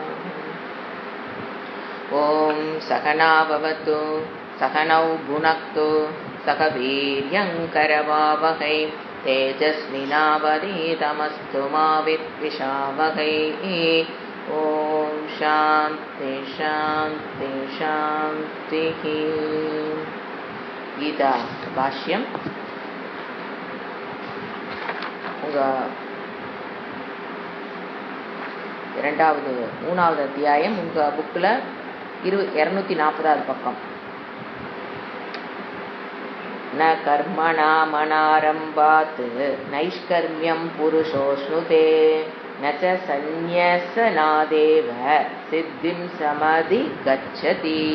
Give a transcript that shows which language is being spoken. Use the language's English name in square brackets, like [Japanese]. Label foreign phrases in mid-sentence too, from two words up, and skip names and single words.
[Sanskrit] ॐ सहना भवतु सहनौ भुनक्तु सह वीर्यङ्करवावहै तेजस्विनावधीतमस्तु मा विद्विषावहै। ॐ शान्ति शान्ति शान्तिः। गीता भाष्यम् [Tamil] மூணாவது அத்தியாயம் உங்கள் புக்கில் 240வது பக்கம். [Sanskrit] न कर्मणा मनारम्भात् नैष्कर्म्यं पुरुषोष्णुते नच्च सन्न्यसनादेव सिद्धिं समधि गच्छति.